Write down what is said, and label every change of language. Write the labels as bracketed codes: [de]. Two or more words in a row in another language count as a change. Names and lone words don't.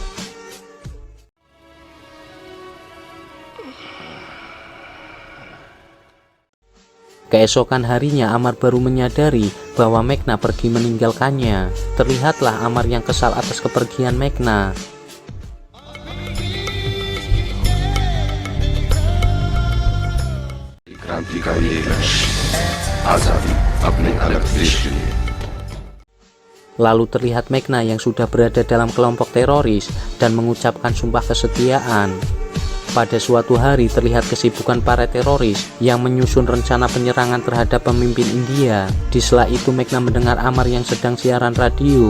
[id] Keesokan harinya Amar baru menyadari bahwa Mekna pergi meninggalkannya. Terlihatlah Amar yang kesal atas kepergian Mekna. [hi] क्रांतिकारी देश आजादी अपने अलग देश के लिए। [id] Lalu terlihat Mekna yang sudah berada dalam kelompok teroris dan mengucapkan sumpah kesetiaan. Pada suatu hari terlihat kesibukan para teroris yang menyusun rencana penyerangan terhadap pemimpin India. Di sela itu Mekna mendengar Amar yang sedang siaran radio.